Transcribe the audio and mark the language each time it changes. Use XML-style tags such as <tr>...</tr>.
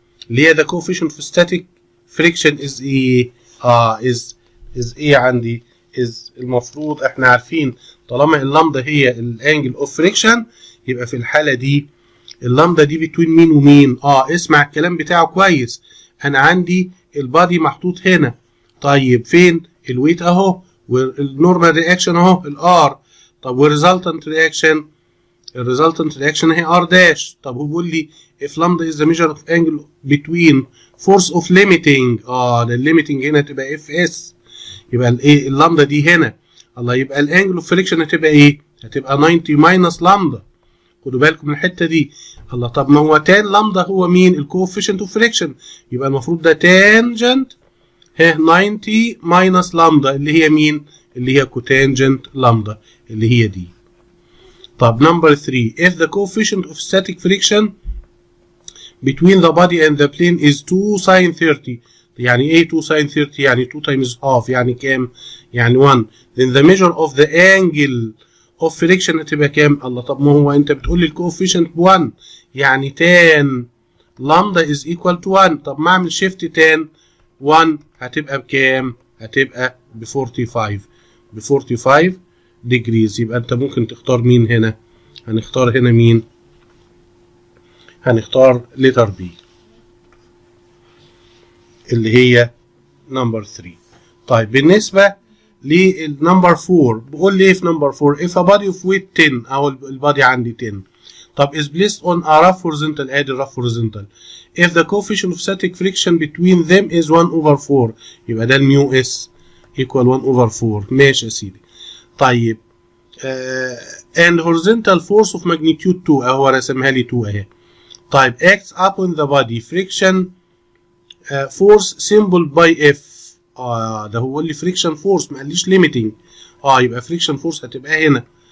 <ar>اللي هي</ar> <en>the coefficient of static friction is</en> <ar>ايه؟ is ايه عندي؟ is المفروض احنا عارفين طالما اللامدا هي الانجل اوف فريكشن يبقى في الحالة دي اللامدا دي بتوين مين ومين؟ اسمع الكلام بتاعه كويس. انا عندي البادي محطوط هنا. طيب فين؟ الويت اهو، والنورمال رياكشن اهو الار. طب والريزلتنت رياكشن؟ الريزلتنت رياكشن هي ار داش. طب هو بيقول لي</ar> <en>if lambda is the measure of angle between force of limiting</en> <ar>ده الليميتنج هنا تبقى اف اس. يبقى الايه اللامدا دي هنا الله، يبقى الانجل اوف فريكشن هتبقى ايه؟ هتبقى 90 ماينس لامدا. خدوا بالكم من الحته دي الله. طب ما هو تان لامدا هو مين؟ الكوفيشنت اوف فريكشن، يبقى المفروض ده تانجنت 90 ماينس لامدا اللي هي مين؟ اللي هي كوتانجنت لامدا اللي هي دي.</ar> <en>طب number 3 if the coefficient of static friction between the body and the plane is 2 sin 30.</en> <ar>يعني ايه 2 sin 30؟ يعني 2 times half يعني كام؟ يعني 1.</ar> <en>then the measure of the angle of friction</en> <ar>هتبقى كام؟ الله. طب ما هو انت بتقول لي الكوفيشنت ب 1 يعني</ar> <en>tan lambda is equal to 1.</en> <ar>طب ما اعمل شيفت tan 1 هتبقى بكام؟ هتبقى ب 45 ب 45 degrees. يبقى انت ممكن تختار مين هنا؟ هنختار هنا مين؟ هنختار letter B اللي هي نمبر 3. طيب بالنسبة للنمبر 4 بقول لي ايه في نمبر 4؟</ar> <en>if a body of weight 10</en> <ar>او البادي عندي 10 طب</ar> <en>is placed on a rough horizontal ادي rough horizontal if the coefficient of static friction between them is 1 over 4</en> <ar>يبقى ده الميو اس</ar> <en>equal 1 over 4.</en> <ar>ماشي يا سيدي.</ar> <en>طيب and horizontal force of magnitude 2</en> <ar>اهو رسمها لي 2 اهي.</ar> <en>طيب acts upon the body friction force symbol by F.</en> <ar>ده هو اللي friction force ما قاليش limiting. يبقى friction force هتبقى هنا.</ar>